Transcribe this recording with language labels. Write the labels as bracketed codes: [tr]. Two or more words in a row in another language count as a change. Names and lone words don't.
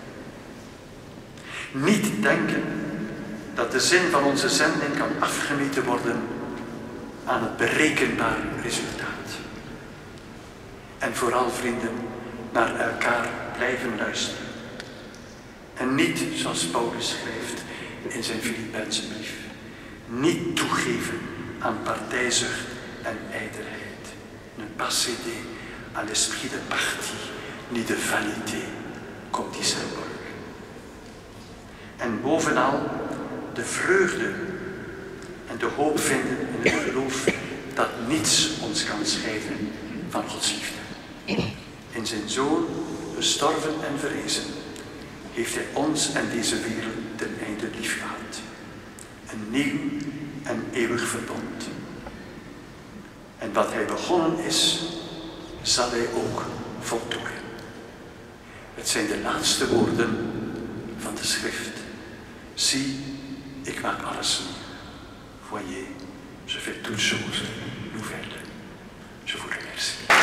[nl] Niet denken dat de zin van onze zending kan afgemeten worden aan het berekenbare resultaat. En vooral, vrienden, naar elkaar blijven luisteren. En niet, zoals Paulus schrijft in zijn Filippense brief, niet toegeven aan partijzucht en ijdelheid. [fr] Ne pas céder à l'esprit de parti, ni de vanité, comme dit Saint Paul. [nl] En bovenal de vreugde en de hoop vinden in het geloof dat niets ons kan scheiden van Gods liefde. In zijn Zoon, gestorven en verrezen, heeft hij ons en deze wereld ten einde lief gehad. Een nieuw en eeuwig verbond. En wat hij begonnen is, zal hij ook voltooien. Het zijn de laatste woorden van de schrift. Zie, ik maak alles nieuw. [fr] Voyez, je fais toutes choses nouvelles. Je vous remercie.